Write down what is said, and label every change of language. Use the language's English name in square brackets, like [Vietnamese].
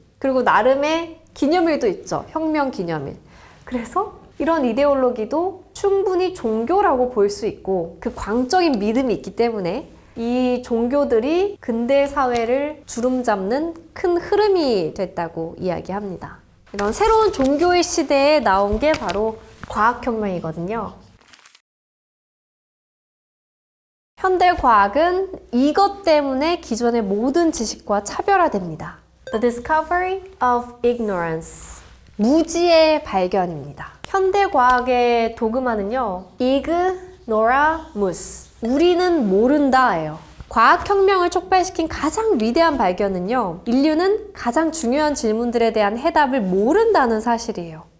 [Korean] 그리고 나름의 기념일도 있죠. 혁명 기념일. 그래서 이런 이데올로기도 충분히 종교라고 볼 수 있고 그 광적인 믿음이 있기 때문에 이 종교들이 근대 사회를 주름잡는 큰 흐름이 됐다고 이야기합니다. 이런 새로운 종교의 시대에 나온 게 바로 과학혁명이거든요. 현대 과학은 이것 때문에 기존의 모든 지식과 차별화됩니다. [English] The discovery of ignorance. [Korean] 무지의 발견입니다. 현대 과학의 도그마는요, ignoramus. 우리는 모른다예요. 과학혁명을 촉발시킨 가장 위대한 발견은요, 인류는 가장 중요한 질문들에 대한 해답을 모른다는 사실이에요.